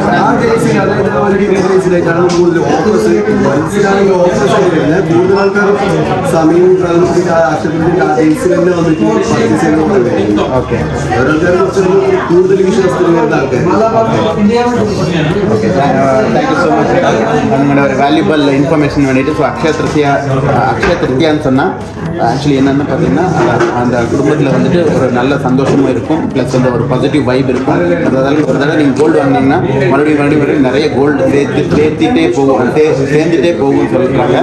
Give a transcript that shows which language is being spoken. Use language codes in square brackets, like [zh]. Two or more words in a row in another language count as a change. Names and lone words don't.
[ml] ആ ഡേയ്സിൽ അതായത് ഒരു 3 ഡേയ്സിലേക്കാണ് കൂടുതൽ ഓഫേഴ്സ്. മനസ്സിലാണെങ്കിൽ ഓഫേഴ്സ് ആയിട്ട് കൂടുതൽ ആൾക്കാർ സമയവും ആശുപത്രി ആ ഡേയ്സിൽ തന്നെ വന്നിട്ട് പർച്ചേസ് ചെയ്യുന്നത്. ഓക്കെ ഓരോരുത്തർ കുറച്ചൊരു കൂടുതൽ വിശ്വാസത്തിൽ വരുന്ന ആൾക്കാർ. [en] okay thank you so much നിങ്ങളുടെ ஒரு valuable information வேண்டிட்டு. [ta] ஸோ அக்ஷய திருத்தியான்னு சொன்னால் ஆக்சுவலி என்னென்னு பார்த்தீங்கன்னா அந்த குடும்பத்தில் வந்துட்டு ஒரு நல்ல சந்தோஷமும் இருக்கும், ப்ளஸ் வந்து ஒரு [en] positive vibe [ta] இருக்கும். அதாவது ஒரு தடவை நீங்கள் கோல்டு வாங்கினீங்கன்னா மறுபடியும் நிறைய கோல்டு சேர்ந்துட்டே போகும்னு சொல்லியிருக்காங்க.